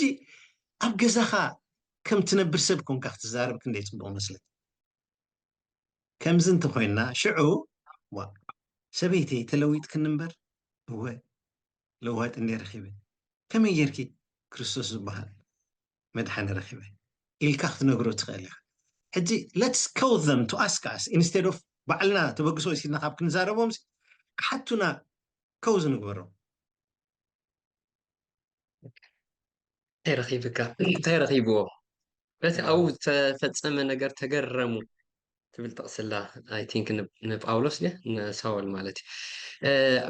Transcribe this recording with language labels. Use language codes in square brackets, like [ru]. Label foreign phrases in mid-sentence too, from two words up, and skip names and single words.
[ti] ኣብ ገዛኻ ከም ትነብር ሰብ ኮንካ ክትዛረብ ክንደይ ፅቡቅ መስለት ከምዚ እንተኮይንና ሽዑ ሰበይተይ ተለዊጥ ክንንበር እወ ለዋጥ እንደ ረኺበ ከመይ ጌርኪ ክርስቶስ ዝበሃል መድሓኒ ረኺበ ኢልካ ክትነግሮ ትኽእል ኢኻ ሕጂ [en] let's call them to ask us instead of [ti] ባዕልና ተበግሶ ሲልና ካብ ክንዛረቦም ሓቱና ከውዝ ንግበሮም ረኺብካ እንታይ ረኺብዎ በቲ ኣብኡ ዝተፈፀመ ነገር ተገረሙ ትብል ጥቕስላ [en] I think [ti] ንጳውሎስ የ ንሳውል ማለት እዩ